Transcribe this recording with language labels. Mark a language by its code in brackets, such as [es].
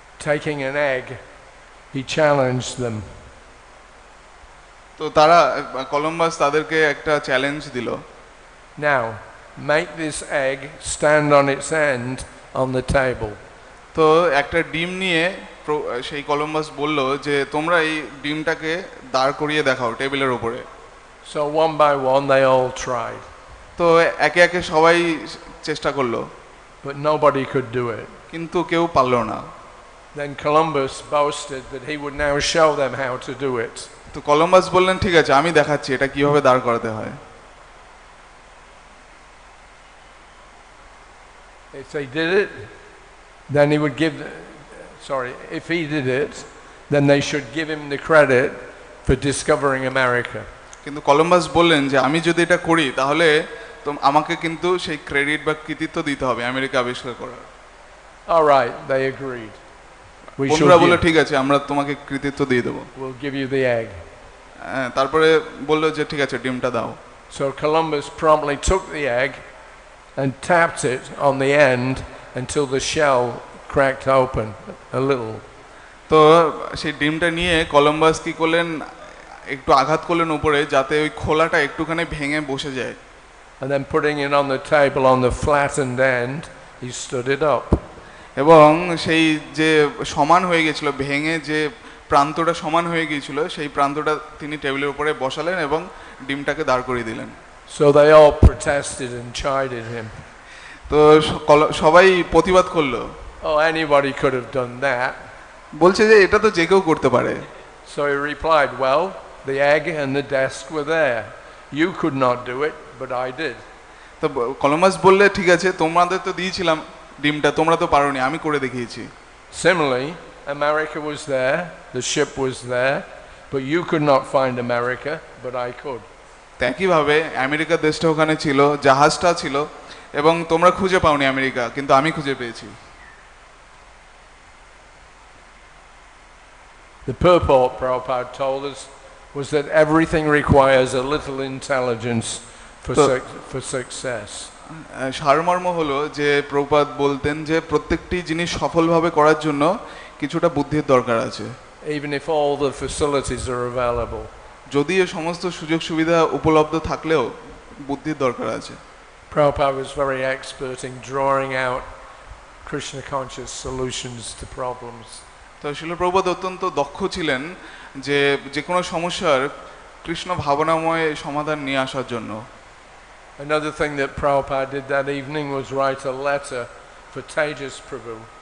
[en] Taking an egg, he challenged them. [bn] তো তারা Columbus তাদেরকে একটা চ্যালেঞ্জ দিল। [en] Now, make this egg stand on its end on the table. [bn] তো একটা ডিম নিয়ে সেই কলম্বাস বলল যে তোমরা এই ডিমটাকে দাঁড় করিয়ে দেখাও টেবিলের উপরে। [en] So one by one they all tried. [bn] তো একে একে সবাই চেষ্টা করলো, [en] but nobody could do it. [bn] কিন্তু কেউ পারল না। [en] Then Columbus boasted that he would now show them how to do it. [bn] তো কলম্বাস বললেন, ঠিক আছে, আমি দেখাচ্ছি এটা কিভাবে দাঁড় করাতে হয়। [en] If they did it, then he would give, if he did it, then they should give him the credit for discovering America. [bn] কিন্তু কলম্বাস বললেন যে আমি যদি এটা করি তাহলে তো আমাকে কিন্তু সেই ক্রেডিট বা কৃতিত্ব দিতে হবে আমেরিকা আবিষ্কার করার। [en] All right, they agreed. [bn] বন্ধুরা বলল, ঠিক আছে, আমরা তোমাকে কৃতিত্ব দিয়ে দেবো। [en] We'll give you the egg. [bn] তারপরে বললো যে ঠিক আছে, ডিমটা দাও। [en] So Columbus promptly took the egg and tapped it on the end until the shell cracked open a little. [bn] তো সেই ডিমটা নিয়ে কলম্বাস কি করলেন, একটু আঘাত করলেন উপরে যাতে ওই খোলাটা একটুখানি ভেঙে বসে যায়। [en] And then putting it on the table on the flattened end, he stood it up. [bn] এবং সেই যে সমান হয়ে গেছিল, ভেঙে যে প্রান্তটা সমান হয়ে গিয়েছিল সেই প্রান্তটা তিনি টেবিলের উপরে বসালেন এবং ডিমটাকে দাঁড় করিয়ে দিলেন। [en] So they all protested and chided him. [bn] তো সবাই প্রতিবাদ করলো। [en] Oh, anybody could have done that. [bn] বলছে যে এটা তো যে কেউ করতে পারে। [en] So he replied, well, the egg and the desk were there. You could not do it, but I did. [bn] তো কলম্বাস বললে, ঠিক আছে, তোমাদের তো দিয়েছিলাম ডিমটা, তোমরা তো পারোনি, আমি করে দেখিয়েছি। [en] Similarly, America was there, the ship was there, but you could not find America, but I could. [bn] একইভাবে আমেরিকা দেশটা ওখানে ছিল, জাহাজটা ছিল, এবং তোমরা খুঁজে পাওনি আমেরিকা, কিন্তু আমি খুঁজে পেয়েছি। [en] The purport, Prabhupada told us, was that everything requires a little intelligence for success. [bn] সারমর্ম হলো যে প্রভুপাদ বলতেন যে প্রত্যেকটি জিনিস সফলভাবে করার জন্য কিছুটা বুদ্ধির দরকার আছে। [en] Even if all the facilities are available. [bn] যদি এই সমস্ত সুযোগ সুবিধা উপলব্ধ থাকলেও বুদ্ধির দরকার আছে। [en] Prabhupada was very expert in drawing out Krishna conscious solutions to problems. [bn] তো শ্রীল প্রভুপাদ অত্যন্ত দক্ষ ছিলেন যে যে কোনো সমস্যার কৃষ্ণ ভাবনাময় সমাধান নিয়ে আসার জন্য। [en] Another thing that Prabhupada did that evening was write a letter for Tejas Prabhu.